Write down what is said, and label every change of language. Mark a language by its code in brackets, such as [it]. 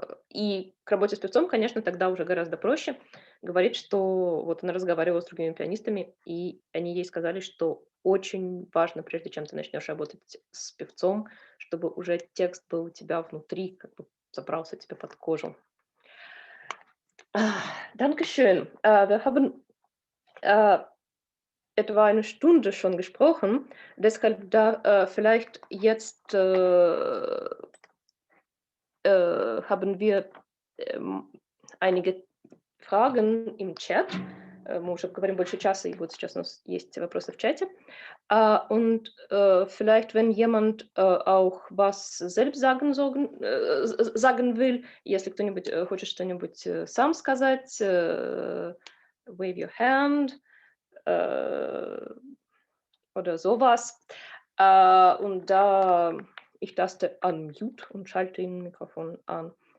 [ru] И к работе с певцом, конечно, тогда уже гораздо проще. Говорит, что вот она разговаривала с другими пианистами, и они ей сказали, что очень важно, прежде чем ты начнешь работать с певцом, чтобы уже текст был у тебя внутри, как бы забрался тебе под кожу. [de] Dankeschön. Wir haben etwa eine Stunde schon gesprochen, deshalb vielleicht jetzt haben wir einige Fragen im Chat. [ru] Мы уже говорим больше часа, и вот сейчас у нас есть вопросы в чате. [de] Und vielleicht, wenn jemand auch was selbst sagen will, [ru] если кто-нибудь хочет что-нибудь сам сказать, [en] wave your hand [de] oder sowas. Und da ich taste unmute und schalte Ihnen Mikrofon an.